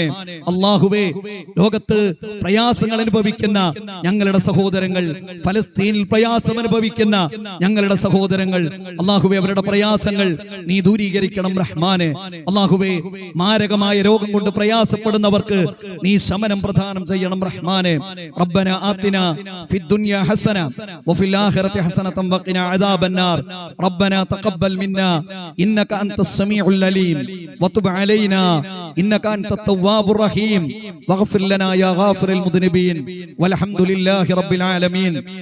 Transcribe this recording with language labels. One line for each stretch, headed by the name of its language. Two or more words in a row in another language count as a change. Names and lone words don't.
Malayalam: അല്ലാഹുവേ, ലോകത്ത് പ്രയാസങ്ങൾ അനുഭവിക്കുന്ന ഞങ്ങളുടെ സഹോദരങ്ങൾ, ഫലസ്തീനിൽ പ്രയാസം അനുഭവിക്കുന്ന ഞങ്ങളുടെ സഹോദരങ്ങൾ, അല്ലാഹുവേ അവരുടെ പ്രയാസങ്ങൾ നീ ദൂരീകരിക്കണം റഹ്മാനെ. അല്ലാഹുവേ, മാരകമായ രോഗം കൊണ്ട് പ്രയാസപ്പെടുന്നവർക്ക് നീ ശമനം പ്രദാനം ചെയ്യണം റഹ്മാനെ.
Arabic: ربنا آتنا في الدنيا حسنة وفي الآخرة حسنة وقنا عذاب النار. ربنا تقبل منا إنك أنت السميع العليم وتب علينا إنك أنت التواب الرحيم واغفر لنا يا غافر المذنبين والحمد لله رب العالمين.